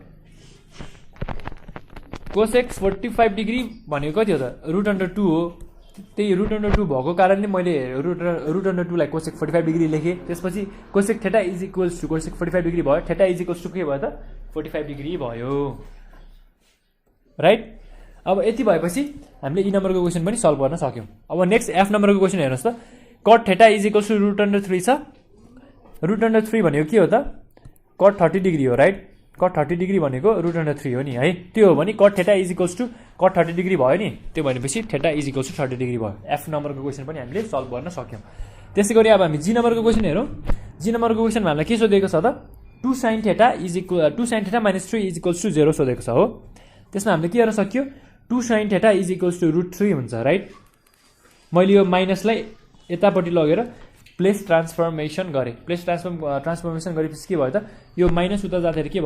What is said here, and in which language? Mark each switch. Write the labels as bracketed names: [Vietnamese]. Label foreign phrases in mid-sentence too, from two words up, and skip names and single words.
[English] cosec 45 degree [Nepali] भनेको कति हो त √2 हो त्यही √2 भएको कारणले मैले √2 लाई [English] cosec 45 degree [Nepali] लेखेँ त्यसपछि [English] cosec theta is equals to cosec 45 degree [Nepali] भयो [English] theta is equals to [Nepali] के भयो त 45 डिग्री भयो राइट अब यति भएपछि हामीले ई नम्बरको क्वेसन पनि सल्भ गर्न सक्यौं अब [English] next F [Nepali] नम्बरको क्वेसन हेर्नुहोस् त [English] cot theta is equals to √3 [Nepali] छ √3 भनेको के हो त [English] cot 30 degree [Nepali] हो राइट [English] cot 30 degree [Nepali] भनेको √3 हो नि है त्यो हो भने [English] cot theta is equals to cot 30 degree [Nepali] भयो नि त्यो भनेपछि [English] theta is equals to 30 degree [Nepali] भयो एफ नम्बरको क्वेसन पनि हामीले सल्भ गर्न सक्यौं त्यसै गरी अब हामी जी नम्बरको क्वेसन हेरौँ जी नम्बरको क्वेसनमा हामीलाई के सोधेको छ त [English] 2 sin theta is equal 2 sin theta - 3 is equals to 0 [Nepali] सोधेको छ हो त्यसमा हामीले के गर्न सक्यो [English] 2 sin theta is equals to √3 [Nepali] हुन्छ राइट मैले यो माइनसलाई यतापट्टि लगेर [English] place transformation [Nepali] गरेँ [English] place transformation [Nepali] गरेपछि के भयो त यो माइनस उता जाँदाखेरि के